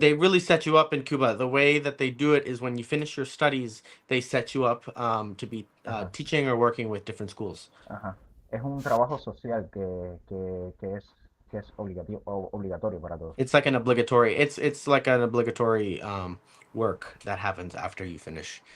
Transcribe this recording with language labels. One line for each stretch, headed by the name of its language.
English: they really set you up in Cuba. The way that they do it is when you finish your studies, they set you up to be Ajá, teaching or working with different schools. ajá.
Spanish: Es un trabajo social que es obligatorio para todos.
English: It's like an obligatory. It's like an obligatory work that happens after you finish